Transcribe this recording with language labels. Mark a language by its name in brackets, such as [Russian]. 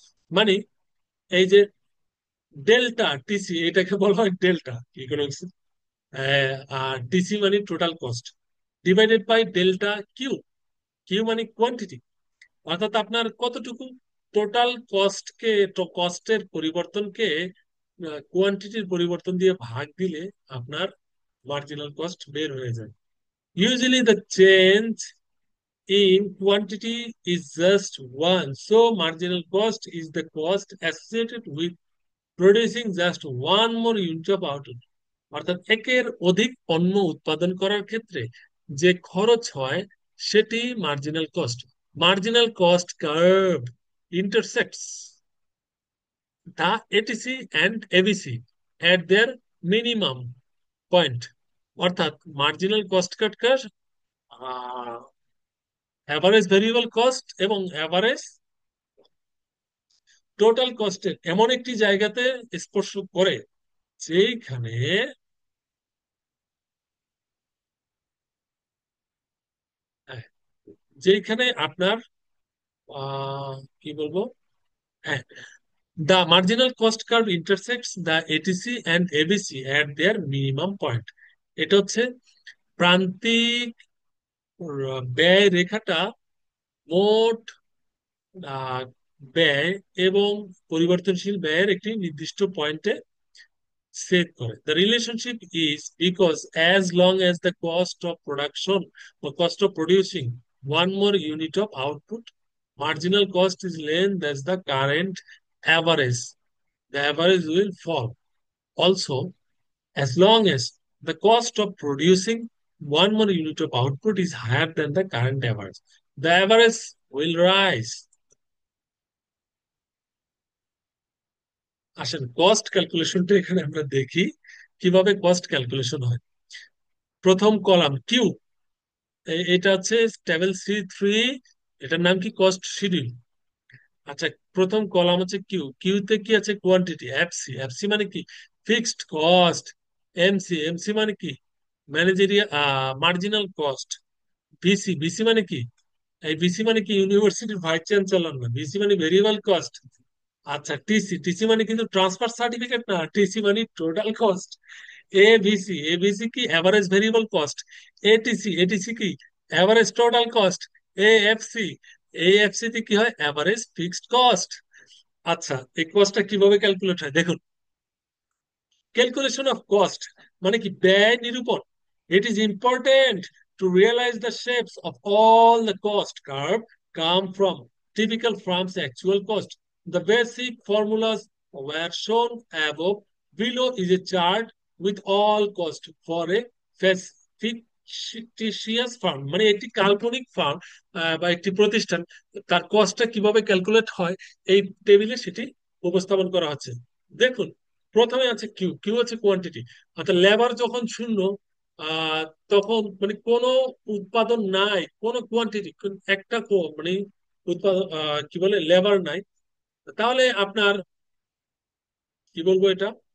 [Bangla] মানে এই যে ডেল্টা টিসি, এটাকে বলা হয় ডেল্টা ইকোনমিক্স, আর টিসি মানে total cost, divided by delta Q, Q মানে কোয়ান্টিটি, অর্থাৎ আপনার কতটুকু টোটাল কস্টকে, কস্টের পরিবর্তনকে কোয়ান্টিটির পরিবর্তন দিয়ে ভাগ দিলে আপনার মার্জিনাল কস্ট বের হয়ে যায়। [English] Usually the change in quantity is just one, so marginal cost is the cost associated with producing just one more unit of output. [Bangla] অর্থাৎ একের অধিক পণ্য উৎপাদন করার ক্ষেত্রে যে খরচ হয় সেটি marginal cost. Marginal cost curve [English] intersects the ATC and ABC at their minimum point, [Bangla] অর্থাৎ marginal cost curve average variable cost এবং অ্যাভারেজ টোটাল কস্টের এমন একটি জায়গাতে স্পর্শ করে যেখানে, হ্যাঁ, যেখানে আপনার কি বলবো, হ্যাঁ, [English] the marginal cost curve intersects the ATC and ABC at their minimum point. [Bangla] এটা হচ্ছে প্রান্তিক ব্যয় রেখাটা মোট আহ, ব্যয় এবং পরিবর্তনশীল ব্যয়ের একটি নির্দিষ্ট পয়েন্টে সেট করে। [English] The relationship is because as long as the cost of production or cost of producing one more unit of output, marginal cost is less than the current average, the average will fall. Also, as long as the cost of producing one more unit of output is higher than the current average, the average will rise. [Bangla] আসেন cost ক্যালকুলেশনটা এখানে আমরা দেখি কিভাবে cost calculation হয়। প্রথম column Q, এটা হচ্ছে table C3, এটার নাম কি, কস্ট শিডিউল। আচ্ছা, প্রথম কলাম হচ্ছে কিউ, কিউতে কি আছে, কোয়ান্টিটি, এফসি, এফসি মানে কি, ফিক্সড কস্ট, এমসি, এমসি মানে কি, ম্যানেজেরিয়া মার্জিনাল কস্ট, বিসি, বিসি মানে কি, এই বিসি মানে কি, ইউনিভার্সিটির ভাইস চ্যান্সেলর না, বিসি মানে ভেরিয়েবল কস্ট। আচ্ছা, টিসি, টিসি মানে কিন্তু ট্রান্সফার সার্টিফিকেট না, টিসি মানে টোটাল কস্ট। এবিসি, এবিসি কি, average variable cost. ATC, ATC কি, average total cost. AFC, AFC তে কি হয়, এভারেজ ফিক্সড কস্ট। আচ্ছা, এই কস্টটা কিভাবে ক্যালকুলেট হয় দেখুন। ক্যালকুলেশন অফ কস্ট মানে কি, ব্যয় নিরূপণ। [English] It is important to realise the shapes of all the cost curve come from typical firm's actual cost. The basic formulas were shown above. Below is a chart with all cost for a fictitious firm, [Bangla] মানে একটি কাল্পনিক farm বা একটি প্রতিষ্ঠান, তার কস্টটা কিভাবে calculate হয় এই টেবিলে সেটি উপস্থাপন করা হচ্ছে। দেখুন, প্রথমে আছে কিউ, কিউ হচ্ছে কোয়ান্টিটি, অর্থাৎ লেবার যখন শূন্য, আহ তখন মানে কোনো উৎপাদন নাই, কোনো কোয়ান্টিটি, একটা মানে উৎপাদন কি বলে লেবার নাই, তাহলে আপনার কি বলবো এটা,